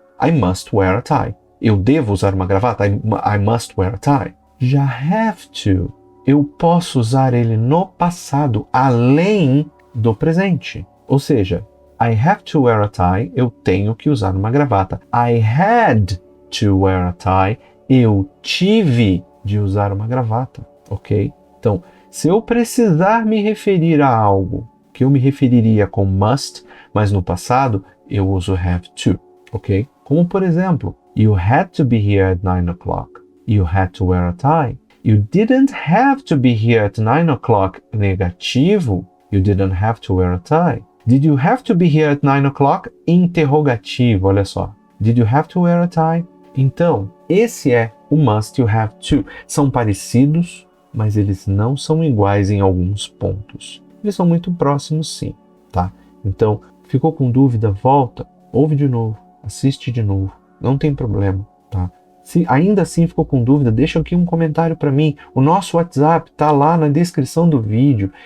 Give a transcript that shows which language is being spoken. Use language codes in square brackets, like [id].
[en] I must wear a tie. [pt] Eu devo usar uma gravata. [en] I must wear a tie. [pt] Já have to, eu posso usar ele no passado, além do presente. Ou seja, [en] I have to wear a tie, [pt] eu tenho que usar uma gravata. [en] I had to wear a tie, [pt] eu tive de usar uma gravata, ok? Então, se eu precisar me referir a algo que eu me referiria com must, mas no passado, eu uso have to, ok? Como, por exemplo, [en] you had to be here at 9 o'clock. You had to wear a tie. You didn't have to be here at 9 o'clock. Negativo. You didn't have to wear a tie. Did you have to be here at 9 o'clock? [pt] Interrogativo, olha só. [en] Did you have to wear a tie? [pt] Então, esse é o must e o have to. São parecidos, mas eles não são iguais em alguns pontos. Eles são muito próximos, sim, tá? Então, ficou com dúvida? Volta, ouve de novo, assiste de novo. Não tem problema, tá? Se ainda assim ficou com dúvida, deixa aqui um comentário para mim. O nosso WhatsApp tá lá na descrição do vídeo.